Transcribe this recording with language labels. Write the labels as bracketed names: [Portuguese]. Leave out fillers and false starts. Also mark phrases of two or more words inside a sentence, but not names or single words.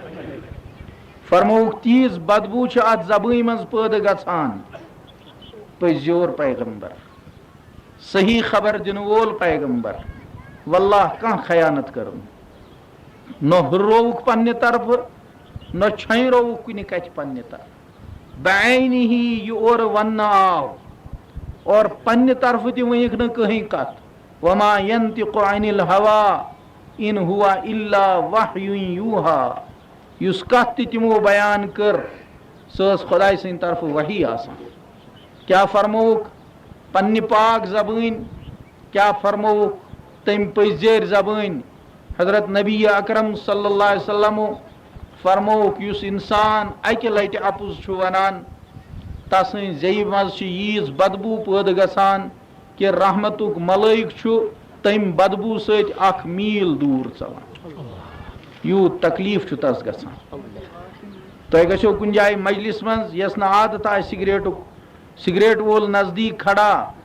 [Kashmiri] فرمووُکھ تیٖژ بدبوٗ چھِ اتھ زبٲنۍ منٛز پٲدٕ گژھان پٔزیور پیغمبر صحیح خبر دِنہٕ وول پیغمبر واللہ کانٛہہ خیانت کٔرٕن نہ ہُررووُکھ پننہِ طرفہٕ نہ چھۄنٛیرووُکھ کُنہِ کتھِ پننہِ طرفہٕ بعینہِ ہی یہِ اورٕ وننہٕ آو اور پننہِ طرفہٕ تہِ ؤنِکھ نہٕ کٕہٕنۍ کتھ [Arabic] وما ینطق عن الہوا ان ہوا الا وحی یوحا [Kashmiri] یُس کتھ تہِ تِمو بیان کٔر سۄ ٲس خۄداے سٕنٛدِ طرفہٕ وحی آسان کیٛاہ فرمووُکھ پننہِ پاک زبٲنۍ کیٛاہ فرمووُکھ تٔمۍ پٔزۍ زبٲنۍ حضرت نبی اکرم [Arabic] صلی اللہ علیہ وسلمو [Kashmiri] فرمووُکھ یُس اِنسان اکہِ لٹہِ اَپُز چھُ ونان تسٕنٛزِ زیٚیہِ منٛز چھِ ییٖژ بدبوٗ پٲدٕ گژھان کہ رحمتُک ملٲیِک چھُ تمہِ بدبوٗ سۭتۍ اکھ میٖل دوٗر ژلان یوٗت تکلیٖف چھُ تس گژھان تۄہہِ گژھیو کُنہِ جایہِ مجلِس منٛز یۄس نہٕ عادت آسہِ سِگریٹُک سِگریٹ وول [Urdu] نزدیٖک کھڑا